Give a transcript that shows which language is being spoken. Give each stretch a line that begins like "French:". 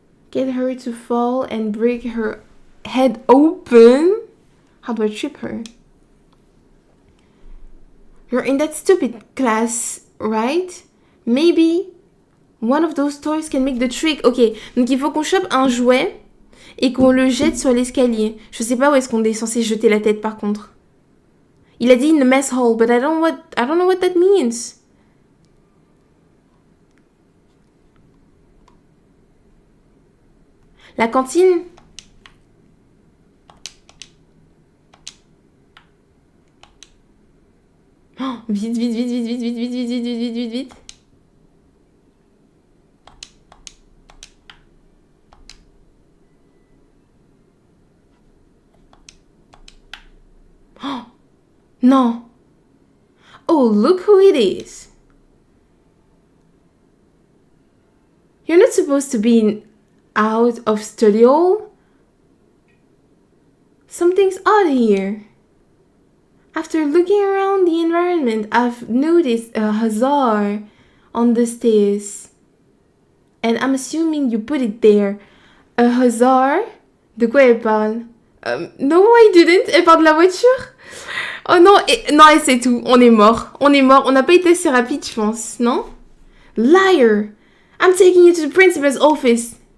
English: Get her to fall and break her head open. How do I trip her? You're in that stupid class, right? Maybe One of those toys can make the trick.
French: Ok, donc il faut qu'on chope un jouet et qu'on le jette sur l'escalier. Je sais pas où est-ce qu'on est censé jeter la tête par contre. Il a dit
English: in the mess hall, but I don't know what that means.
French: La cantine. Oh, vite, vite, vite, vite, vite, vite, vite, vite, vite, vite, vite, vite.
English: Oh, non. Oh, look who it is. You're not supposed to be out of study hall. Something's odd here. After looking around the environment, I've noticed a hussar on the stairs. And I'm assuming you put it there. A hussar?
French: De quoi elle parle?
English: No, I didn't.
French: Elle parle de la voiture? Oh non, non, et c'est tout. On est mort. On est mort. On n'a pas été assez rapide, je pense.
English: Non? Liar! I'm taking you to the principal's office.